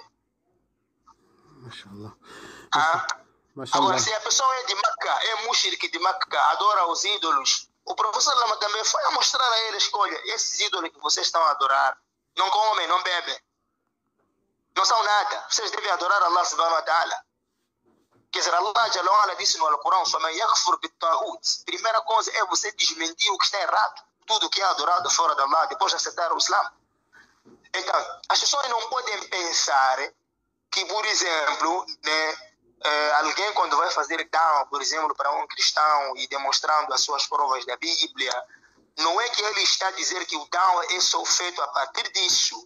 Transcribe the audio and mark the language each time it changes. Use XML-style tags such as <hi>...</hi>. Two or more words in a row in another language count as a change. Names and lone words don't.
<pt>Mashallah. Agora, se a pessoa é de Meca, é mushrik de Meca, adora os ídolos, o professor Lama também foi a mostrar a eles, olha, esses ídolos que vocês estão a adorar, não comem, não bebem, não são nada, vocês devem adorar Allah</pt> <ar>سبحانه وتعالى.</ar> <pt>Quer dizer, Allah</pt> <ar>جل وعلا</ar> <pt>disse no Alcorão, primeira coisa é você desmentir o que está errado, tudo que é adorado fora de Allah, depois de aceitar o Islã. Então, as pessoas não podem pensar que, por exemplo, né, alguém quando vai fazer da'wah, por exemplo, para um cristão e demonstrando as suas provas da Bíblia, não é que ele está a dizer que o da'wah é só feito a partir disso.</pt>